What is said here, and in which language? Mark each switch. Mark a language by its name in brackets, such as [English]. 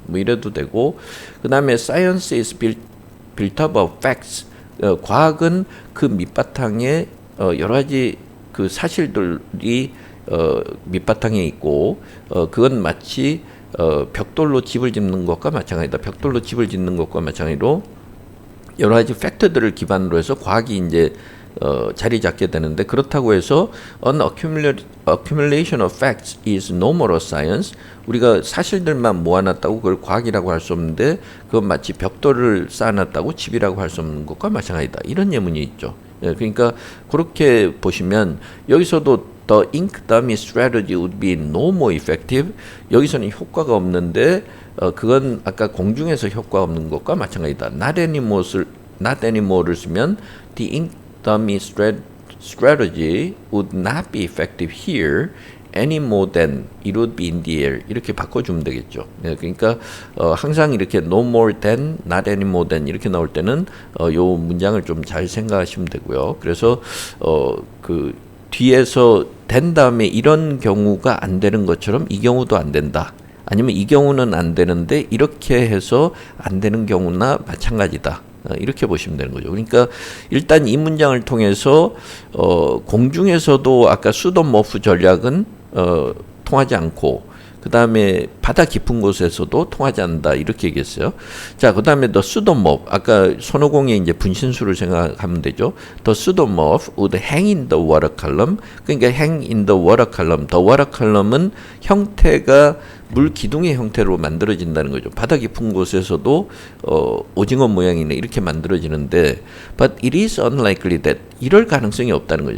[Korean] 뭐 이래도 되고, 그 다음에 [English] science is built up of facts. [Korean] 과학은 그 밑바탕에 여러 가지 그 사실들이 밑바탕에 있고, 그건 마치 벽돌로 집을 짓는 것과 마찬가지다. 벽돌로 집을 짓는 것과 마찬가지로 여러 가지 팩트들을 기반으로 해서 과학이 이제 자리 잡게 되는데, 그렇다고 해서 [English] an accumulation of facts is no more a science. [Korean] 우리가 사실들만 모아놨다고 그걸 과학이라고 할 수 없는데, 그건 마치 벽돌을 쌓아놨다고 집이라고 할 수 없는 것과 마찬가지다. 이런 예문이 있죠. 그러니까 그렇게 보시면 여기서도 [English] The ink dummy strategy would be no more effective. [Korean] 여기서는 효과가 없는데 그건 아까 공중에서 효과 없는 것과 마찬가지다. [English] Not anymore를 쓰면 the ink dummy strategy would not be effective here any more than it would be in the air. [Korean] 이렇게 바꿔주면 되겠죠. 그러니까 항상 이렇게 no more than, not any more than 이렇게 나올 때는 요 문장을 좀 잘 생각하시면 되고요. 그래서 그 뒤에서 된 다음에 이런 경우가 안 되는 것처럼 이 경우도 안 된다. 아니면 이 경우는 안 되는데 이렇게 해서 안 되는 경우나 마찬가지다. 이렇게 보시면 되는 거죠. 그러니까 일단 이 문장을 통해서 공중에서도 아까 수도머프 전략은 통하지 않고, 그 다음에 바다 깊은 곳에서도 통하지 않는다, 이렇게 얘기했어요. 자, 그 다음에 the pseudomorph, 아까 손오공의 이제 분신수를 생각하면 되죠. [English] The pseudomorph would hang in the water column. [Korean] 그러니까 [English] hang in the water column. [Korean] The water column은 형태가 물 기둥의 형태로 만들어진다는 거죠. 바다 깊은 곳에서도 오징어 모양이네 이렇게 만들어지는데, [English] but it is unlikely that [Korean] 이럴 가능성이 없다는 거죠.